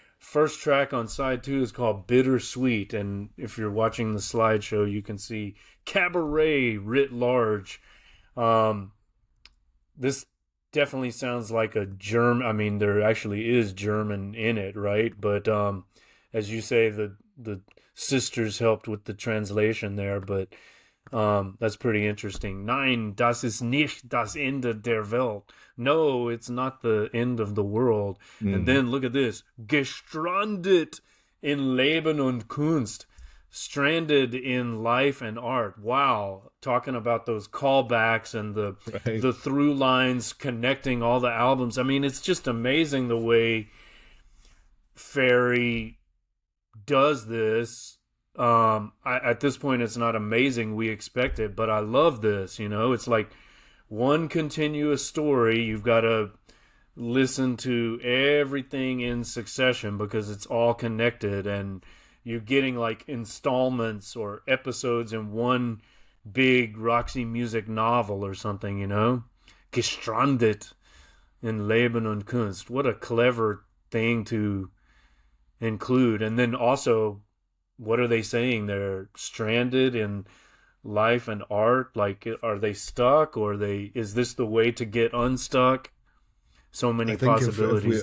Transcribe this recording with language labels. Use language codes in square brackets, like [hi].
[en] First track on side 2 is called Bittersweet, and if you're watching the slideshow, you can see cabaret writ large. This definitely sounds like a German. I mean, there actually is German in it, right? But as you say, the sisters helped with the translation there, but that's pretty interesting. [de] Nein, das ist nicht das Ende der Welt. [en] No, it's not the end of the world. And then look at this. [de] Gestrandet in Leben und Kunst. [en] Stranded in life and art. Wow. Talking about those callbacks and the through lines connecting all the albums. I mean, it's just amazing the way Ferry does this. At this point, it's not amazing. We expect it, but I love this. It's like one continuous story. You've got to listen to everything in succession because it's all connected, and you're getting like installments or episodes in one big Roxy Music novel or something. [de] Gestrandet in Leben und Kunst. [en] What a clever thing to include. And then also, what are they saying? They're stranded in life and art. Like, are they stuck, or is this the way to get unstuck? So many possibilities